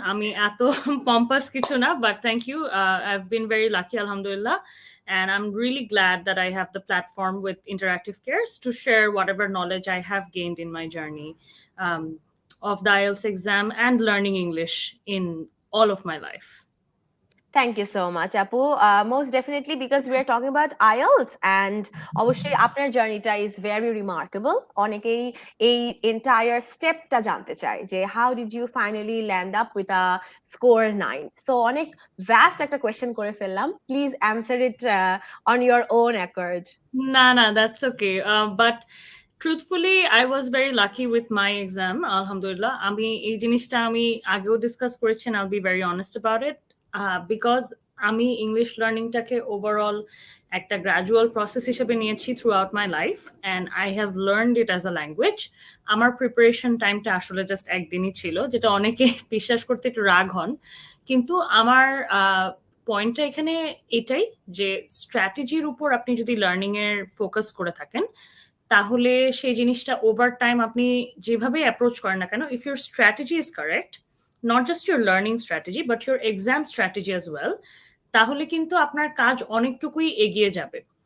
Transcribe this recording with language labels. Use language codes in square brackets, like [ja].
[bn] Ami ato pompous kichu na, [en] but thank you. I've been very lucky, alhamdulillah, and I'm really glad that I have the platform with Interactive Cares to share whatever knowledge I have gained in my journey of the IELTS exam and learning English in all of my life. Thank you so much, Apu. Most definitely, because we are talking about IELTS, and obviously, [bn] আপনার journey-টা [en] is very remarkable. [bn] অনেকেই এই entire step-টা জানতে চায় যে [en] how did you finally land up with a score 9? [bn] So অনেক vast একটা question করে ফেললাম. [en] Please answer it on your own accord. No, that's okay. But truthfully, I was very lucky with my exam, alhamdulillah. [bn] আমি এই জিনিসটা আমি আগেও discuss করেছি, [en] and I'll be very honest about it. [bn] Because আমি ইংলিশ লার্নিংটাকে ওভারঅল একটা gradual process হিসেবে নিয়েছি [en] Throughout my life, and I have learned it as a language. [bn] আমার প্রিপারেশন টাইমটা আসলে জাস্ট একদিনই ছিল, যেটা অনেকে বিশ্বাস করতে একটু রাগ হন, কিন্তু আমার পয়েন্টটা এখানে এটাই যে স্ট্র্যাটেজির উপর আপনি যদি লার্নিং এর ফোকাস করে থাকেন, তাহলে সেই জিনিসটা ওভার টাইম আপনি যেভাবে অ্যাপ্রোচ করেন না কেন, [en] if your strategy is correct, not just your learning strategy but your exam strategy as well, [bn] তাহলে কিন্তু আপনার কাজ অনেকটুকুই এগিয়ে যাবে।